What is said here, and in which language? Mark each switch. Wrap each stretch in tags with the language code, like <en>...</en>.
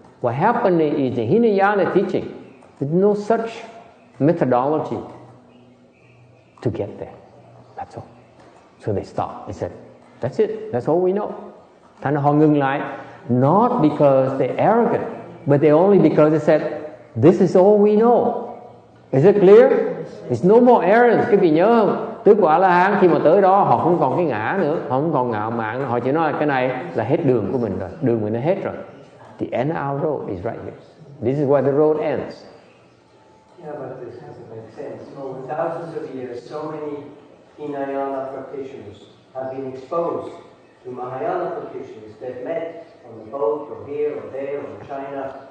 <en>What happened is in Hinayana teaching, there's no such methodology to get there. That's all. So they stopped. They said, that's it. That's all we know.</en> <vi>Thành họ ngừng lại,</vi> <en>not because they're arrogant, but they only because they said, this is all we know. Is it clear? It's no more arrogance.</en> <vi>Các vị nhớ không? Tứ quả A-la-hán khi mà tới đó họ không còn cái ngã nữa, họ không còn ngạo mạn, họ chỉ nói là cái này là hết đường của mình rồi, đường mình đã hết rồi.</vi> <en>The end of our road is right here. This is where the road ends. Yeah, but this doesn't make sense. Over thousands of years, so many Hinayana practitioners have been exposed to Mahayana practitioners. They've met on the boat, or here, or there, or in China.</en>